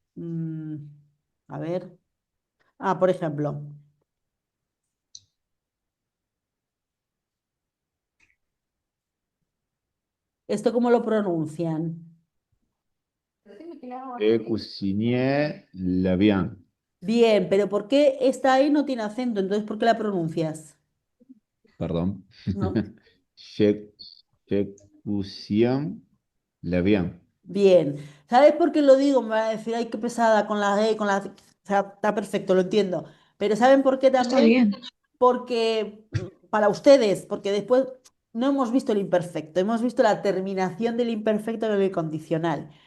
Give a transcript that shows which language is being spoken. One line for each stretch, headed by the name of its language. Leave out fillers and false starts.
Spanish: Mm, a ver. Ah, por ejemplo, ¿esto cómo lo pronuncian?
French: J'ai cuisiné la viande.
Spanish: Bien, pero ¿por qué esta I no tiene acento? Entonces, ¿por qué la pronuncias? Perdón. ¿No?
French: J'ai, j'ai cuisiné la viande.
Spanish: Bien. ¿Sabes por qué lo digo? Me va a decir, ay, qué pesada con la E, con la... O sea, está perfecto, lo entiendo. Pero ¿saben por qué Está también? bien. Porque para ustedes, porque después no hemos visto el imperfecto, hemos visto la terminación del imperfecto en el condicional.